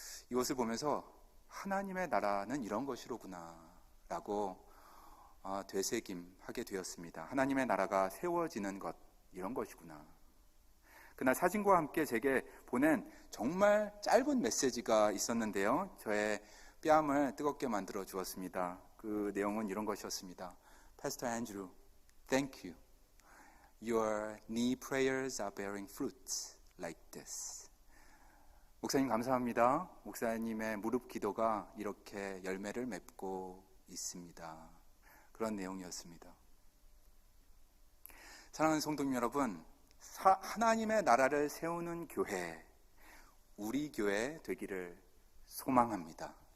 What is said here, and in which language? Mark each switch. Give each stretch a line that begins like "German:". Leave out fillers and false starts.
Korean: 이것을 보면서 하나님의 나라는 이런 것이로구나 라고 되새김하게 되었습니다. 하나님의 나라가 세워지는 것, 이런 것이구나. 그날 사진과 함께 제게 보낸 정말 짧은 메시지가 있었는데요. 저의 뺨을 뜨겁게 만들어 주었습니다. 그 내용은 이런 것이었습니다.
English: Pastor Andrew, thank you. Your knee prayers are bearing fruits like this.
Korean: 목사님 감사합니다. 목사님의 무릎 기도가 이렇게 열매를 맺고 있습니다. 그런 내용이었습니다. 사랑하는 성도님 여러분, 하나님의 나라를 세우는 교회, 우리 교회 되기를 소망합니다.